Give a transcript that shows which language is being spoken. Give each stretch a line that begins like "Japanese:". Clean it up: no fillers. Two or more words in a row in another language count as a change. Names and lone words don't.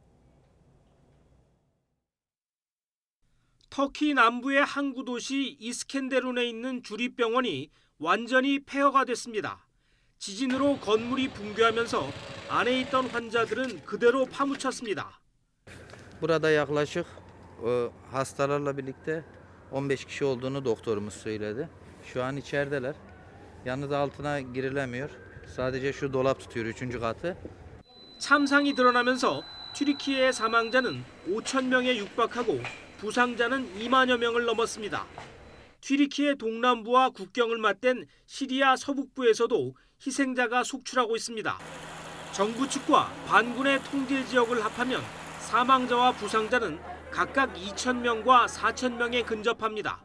Korean: 터키 남부의 항구 도시 이스켄데룬에 있는 주립병원이 완전히 폐허가 됐습니다. 지진으로 건물이 붕괴하면서 안에 있던 환자들은 그대로 파묻혔습니다.
Turkish: Burada yaklaşık hastalarla birlikte 15 kişi olduğunu doktorumuz söyledi. Şu an içerideler. Yalnız altına girilemiyor. Sadece şu dolap tutuyor 3. katı.
Korean: 참상이 드러나면서 튀르키예의 사망자는 5천 명에 육박하고 부상자는 2만여 명을 넘었습니다. 튀르키예 동남부와 국경을 맞댄 시리아 서북부에서도 희생자가 속출하고 있습니다. 정부 측과 반군의 통제 지역을 합하면 사망자와 부상자는 각각 2천 명과 4천 명에 근접합니다.